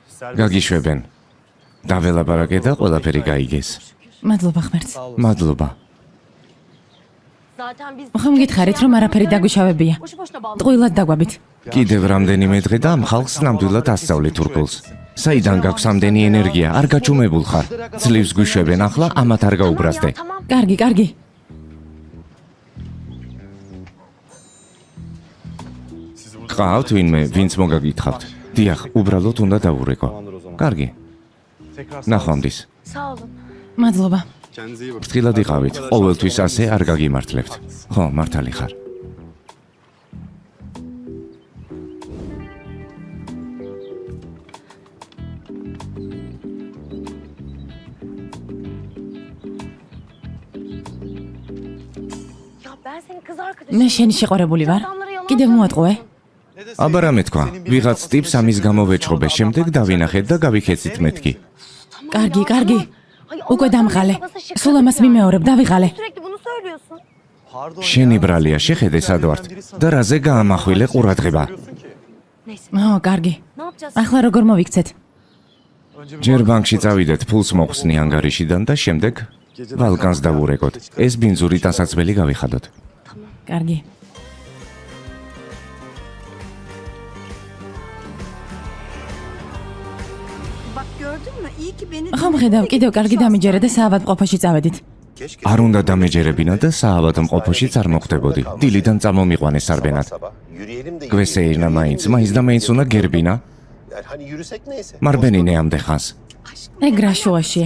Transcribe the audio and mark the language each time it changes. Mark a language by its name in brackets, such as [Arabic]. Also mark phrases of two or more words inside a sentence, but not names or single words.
[Georgian] გაგიშვებენ. დაველაპარაკე და ყველაფერი გაიგეს. მადლობა ღმერთს. მადლობა. [Turkish] Zaten biz [Georgian] ხომ გითხარით რომ არაფერი დაგვიშავებია. [Turkish] boşu boşuna bağlı. [Georgian] ტყუილად დაგვაბით. კიდევ რამდენიმე დღე და ამ ხალხს ნამდვილად ასწავლი თურქულს. საიდან გაქვს ამდენი ენერგია? არ გაჩუმებულ ხარ. ძლივს გვიშვებენ ახლა, ამათ არ გაუბრაზდე. [Turkish] Tamam. [Georgian] კარგი, კარგი. ყავთ ვინმე, ვინც მოგაგითხავთ? დიახ, უბრალოდ უნდა დავურეკო. კარგი. ნახვამდის. [Turkish] Sağ olun. [Georgian] მადლობა. ფრთხილად იყავით. ყოველთვის ასე არ გაგიმართლებთ. ხო, მართალი ხარ. [Turkish] Ya ben senin kız arkadaşım. [Georgian] მე შენი შეყვარებული ვარ. კიდევ მოატყუე. აბა რა მეთქვა? ვიღაც ტიპს ამის გამო ვეჭრობე, შემდეგ დავინახეთ და გავიქეცით მეთქი. კარგი, კარგი. უკვე დამღალე. სულ ამას მიმეორებ, დავიღალე. [Turkish] Sürekli bunu söylüyorsun. [Georgian] შენი ბრალია, შეხედე სად ვართ და რაზე გაამახვილე ყურადღება. ო, კარგი. [Turkish] Ne yapacağız? [Georgian] ახლა როგორ მოვიქცეთ? ჯერ ბანკში წავიდეთ, ფულს მოხსნი ანგარიშიდან და შემდეგ ვალკანს დავურეკოთ. ეს ბინძური დასაცმელი გავიხადოთ. კარგი. [Turkish] Bak gördün mü? İyi ki beni [Georgian] ხომ ხედავ, კიდევ კარგი დამიჯერე და საავადმყოფოში წავედით. არ უნდა დამეჯერებინა და საავადმყოფოშიც არ მოხვდებოდი. დილიდან წამომიყვანეს არბენად. გვესეირნა მაინც და მაინც უნდა გერბინა. მარბენინე ამდე ხანს. ეგ რა შუაშია.